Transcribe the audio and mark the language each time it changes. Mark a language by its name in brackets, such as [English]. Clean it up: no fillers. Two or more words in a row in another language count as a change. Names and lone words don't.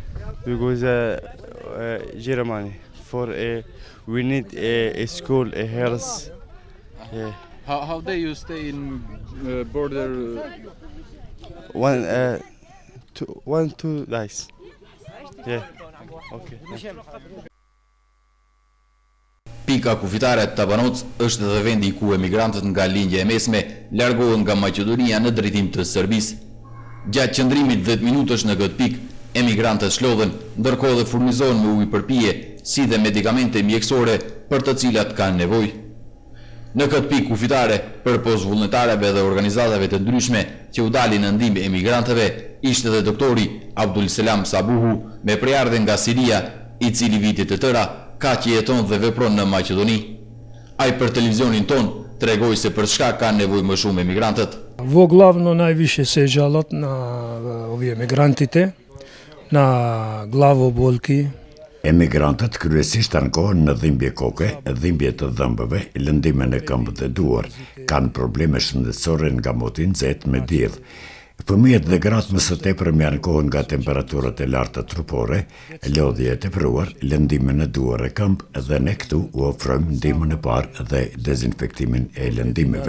[English] We go to Germany for we need a school, a health. Yeah. How do you stay in border? 2 days. Yeah. Okay. [Albanian] Pika kufitare të Banoc është edhe vendi ku emigrantët nga lindja e mesme largohen nga Maqedonia në drejtim të Serbisë. Gjatë qëndrimit 10 minutash në këtë pikë, emigrantët shlodhen, ndërkohë dhe furnizohen me ujë për pije, si dhe medikamente mjekësore për të cilat kanë nevojë. Në këtë pikë kufitare, përpos vullnetarëve dhe organizatave të ndryshme që u dalin në ndihmë emigrantëve, ishte edhe doktori Abdul Selam Sabuhu, me prejardhje nga Siria, I cili vitet të tëra ka që jeton dhe vepron në Maqedoni. Ai për televizionin ton tregoi se për çka kanë nevojë më shumë emigrantët. [Macedonian] Во главно највише се жалат на овие емигрантите, на главоболки. [Albanian] Emigrantët kryesisht ankohen në dhimbje koke, dhimbje të dhëmbëve, lëndime në këmbët e duar, kanë probleme shëndetësore nga moti I nxehtë me diell. Fëmijët dhe gratë më së tepër ankohen nga temperaturat e larta trupore, lodhje e tepruar, lëndime në duar e këmbë dhe ne këtu u ofrojmë ndihmën e parë dhe dezinfektimin e lëndimeve.